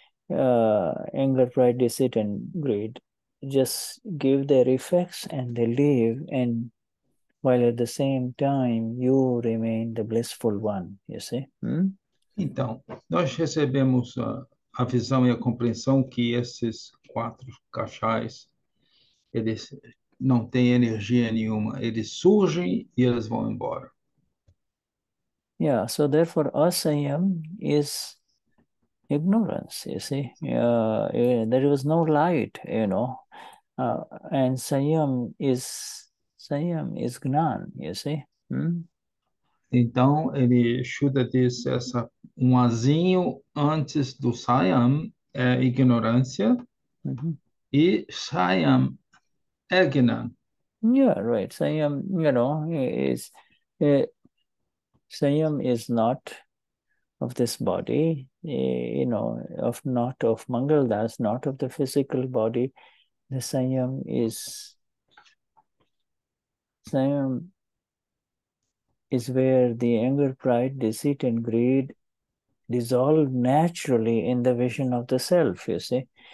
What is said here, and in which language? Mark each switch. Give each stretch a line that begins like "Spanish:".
English: Anger, pride, deceit, and greed just give their effects and they leave, and while at the same time you remain the blissful one, you see.
Portuguese: Então, nós recebemos a visão e a compreensão que esses 4 cachais, eles não têm energia nenhuma, eles surgem e eles vão embora.
English: Yeah, so therefore asayam is ignorance, you see. There was no light, you know, and Saiyam is Gnan, you see.
Portuguese: Então, Shuddha diz um azinho antes do Saiyam é ignorância e Saiyam é Gnan.
English: Yeah, right. Saiyam, you know, Saiyam is not of this body, you know, not of Mangaldas, not of the physical body. The Saiyam is where the anger, pride, deceit, and greed dissolve naturally in the vision of the self, you see.